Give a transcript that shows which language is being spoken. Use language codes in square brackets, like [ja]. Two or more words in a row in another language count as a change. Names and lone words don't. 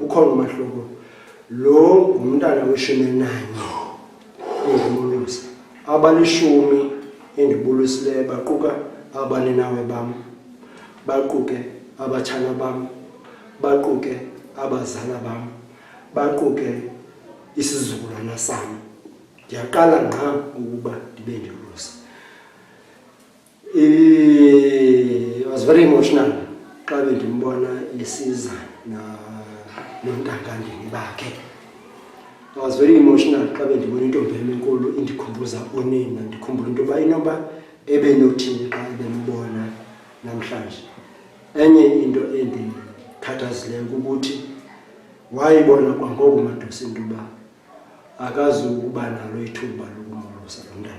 [xh] Ukhona umahluko lo ngumntana we-11 engimulusa abalishumi endibulisileyo baquka abaninawe bam baquke abatshana bam baquke abazala bam baquke isizukulwana sam. Ndiyaqala ngqa ukuba ndibe ndiyolusa. [en] I was very emotional [xh] xa bendimbona esiza nontangandini bakhe. [en] I was very emotional [xh] xa bendibona intombi enkulu indikhumbuza unina. Ndikhumbula into yoba inoba ebenothini xa bembona namhlanje. Enye into endikhathazileyo kukuthi wayibona kwangoko madosi into yoba akazukuba nalo ithuba lokumolusa lo mntana.